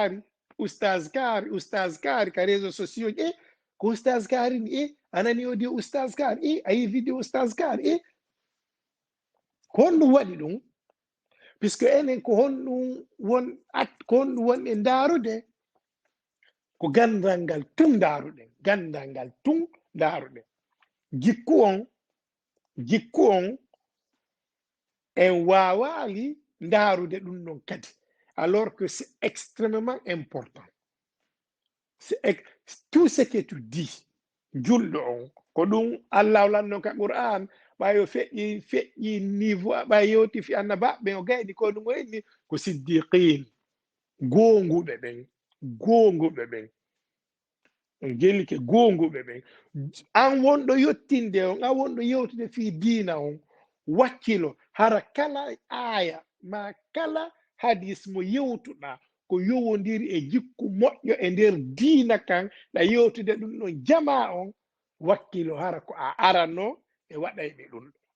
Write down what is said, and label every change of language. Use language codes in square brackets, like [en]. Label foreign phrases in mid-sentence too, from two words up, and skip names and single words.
[ff] kaari ka [fr] réseaux sociaux [ff] ji ko oustage kaari ni anani audio oustage kaari ayi vidéo oustage kaari ko honɗum waɗi ɗum puisque enen ko honɗum won e ndaarude ko gandal ngal tun ndaaruɗen jikku on en wawali ndaarude ɗum ɗon kadi [fr] alors que c'est extrêmement important tout ce que tu dis [ff] julɗo on ko ɗum Allah lanno ka Qur'an ɓayo feƴƴi niveau ɓa yewti fi annabaɓe o gayni ko ɗum wayni ko siddiqin gonguɓe ɓen on gelike gonguɓe ɓen an wonɗo yettinde on an wonɗo yewtude fi diina on wakkilo hara kala aya ma kala hadis mo yewtuɗa ko yowodiri e jikku moƴƴo e nder diina kan ɗa yewtude ɗum ɗon jama on wakkilo hara ko a arano e waɗayɓe ɗum